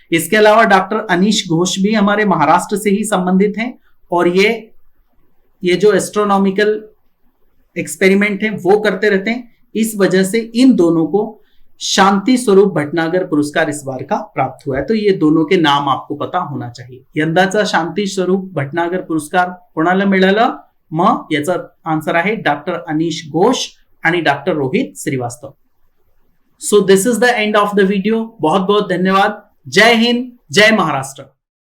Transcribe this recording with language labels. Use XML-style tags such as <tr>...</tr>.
<hi>इसके अलावा डॉक्टर अनीश घोष भी हमारे महाराष्ट्र से ही संबंधित हैं, और ये जो एस्ट्रोनॉमिकल एक्सपेरिमेंट है वो करते रहते हैं। इस वजह से इन दोनों को शांति स्वरूप भटनागर पुरस्कार इस बार का प्राप्त हुआ है। तो ये दोनों के नाम आपको पता होना चाहिए।</hi> <mr>यंदाचा शांती स्वरूप भटनागर पुरस्कार कोणाला मिळाला? मग याचा आन्सर आहे डॉक्टर अनीश घोष आणि doctor Rohit Srivastava.</mr> <en>So this is the end of the video.</en> <hi>बहुत बहुत धन्यवाद। जय हिंद, जय महाराष्ट्र।</hi>